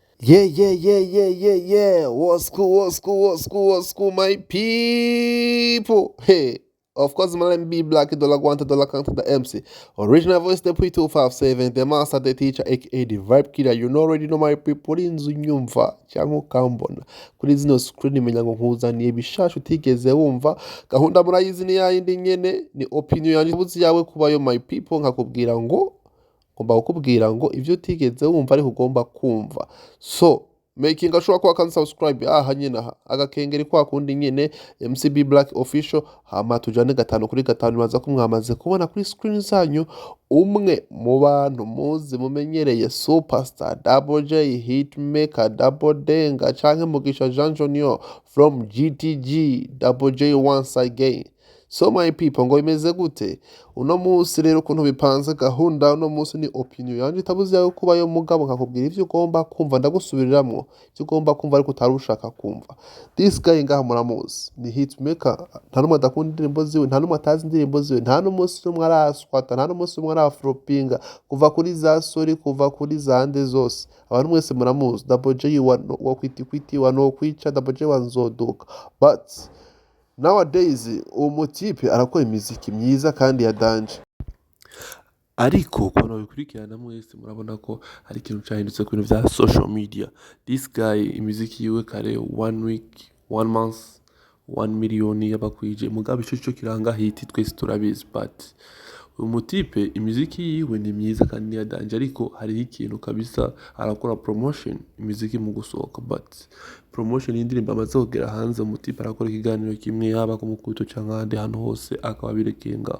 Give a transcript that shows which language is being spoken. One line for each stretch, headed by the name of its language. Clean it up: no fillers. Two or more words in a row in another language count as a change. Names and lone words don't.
English: Yeah. What's cool, my people? Hey, of course, my name be Black Dollar One to Dollar Count to the MC. Original voice the P257, the master, the teacher, aka the vibe killer. You know already know my people in Zunyumva, Chango Kambona.
Rundi: Kuri zino screen imenyango nkuzaniye bishasha utigeze wumva. Gahunda murayizi ni yayindi nyene, ni opinion yanjye buzi yawe kubayo
English: my people
Rundi: nkakubwira ngo ngomba kukubwira ngo ivyo utigeze wumva ariko ugomba kumva.
English: So making
Rundi: ashobora kuba kan subscribe aha nyine aha agakengeri kwa kundi nyine MCB Black Official hama tujane 5 kuri 5 baza kumwamaze kubona kuri screen zanyu umwe mu bantu muzi mumenyereye superstar Double J hitmaker Double Denga canke Mugisha Jean Junior
English: from GTG Double J once again. So my people
Rundi: ngo imeze gute uno munsi rero ukuntu bipanze gahunda uno munsi ni opinion yanjye itabuze yawe kuba yo mugabo nkakubwira ivyo ugomba kumva ndagusubiriramwo ivyo ugomba kumva ariko utarushaka kumva.
English: This guy
Rundi: ngaha muramuzi ni hitmaker, nta numwe adakunda indirimbo ziwe, nta numwe atazi indirimbo ziwe, nta n'umunsi n'umwe araswata, nta n'umunsi n'umwe arafropinga kuva kuri za sori kuva kuri za nde zose abantu mwese muramuzi. Double J wa kwiti wa no kwica, Double J wa nzoduka,
English: but nowadays
Rundi: umutipe arakora imiziki myiza kandi ya danje, ariko ukuntu bikurikirana mwese murabona ko hari ikintu cyahindutse ku bintu bya
English: social media. This guy
Rundi: imiziki yiwe kare
English: 1 week 1 month 1 million
Rundi: yabakwije mugabe ico kiranga hit twese turabizi, but uyu mutipe imiziki yiwe ni myiza kandi ya danje, ariko hari ikintu kabisa arakora promotion imiziki mu gusohoka, but promotion y'indirimbo amaze kugera hanze umutipe arakora ikiganiro kimwe yaba ku mukuto cyangwa ahandi hantu hose akaba birekenga.